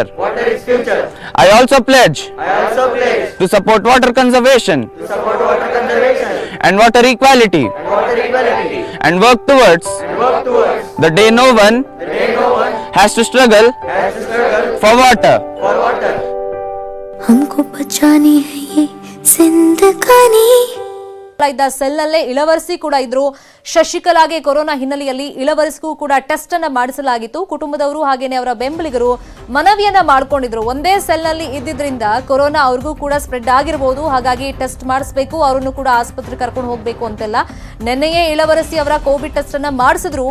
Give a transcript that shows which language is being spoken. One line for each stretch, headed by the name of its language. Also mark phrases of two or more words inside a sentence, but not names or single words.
English: I also pledge to support water conservation and water equality, and work towards the day no one has to struggle for water.
Hindi: हमको बचानी है ये जिंदगानी.
Kannada: ಇದ್ದ ಸೆಲ್ನಲ್ಲೇ ಇಳವರಸಿ ಕೂಡ ಇದ್ರು. ಶಶಿಕಲಾಗೆ ಕೊರೋನಾ ಹಿನ್ನೆಲೆಯಲ್ಲಿ ಇಳವರಸಿಗೂ ಕೂಡ ಟೆಸ್ಟ್ ಅನ್ನ ಮಾಡಿಸಲಾಗಿತ್ತು. ಕುಟುಂಬದವರು ಹಾಗೇನೆ ಅವರ ಬೆಂಬಲಿಗರು ಮನವಿಯನ್ನ ಮಾಡ್ಕೊಂಡಿದ್ರು. ಒಂದೇ ಸೆಲ್ನಲ್ಲಿ ಇದ್ದಿದ್ರಿಂದ ಕೊರೋನಾ ಅವ್ರಿಗೂ ಕೂಡ ಸ್ಪ್ರೆಡ್ ಆಗಿರಬಹುದು, ಹಾಗಾಗಿ ಟೆಸ್ಟ್ ಮಾಡಿಸಬೇಕು, ಅವರನ್ನು ಕೂಡ ಆಸ್ಪತ್ರೆಗೆ ಕರ್ಕೊಂಡು ಹೋಗ್ಬೇಕು ಅಂತೆಲ್ಲ ನಿನ್ನೆಯೇ ಇಳವರಸಿ ಅವರ ಕೋವಿಡ್ ಟೆಸ್ಟ್ ಅನ್ನ ಮಾಡಿಸಿದ್ರು.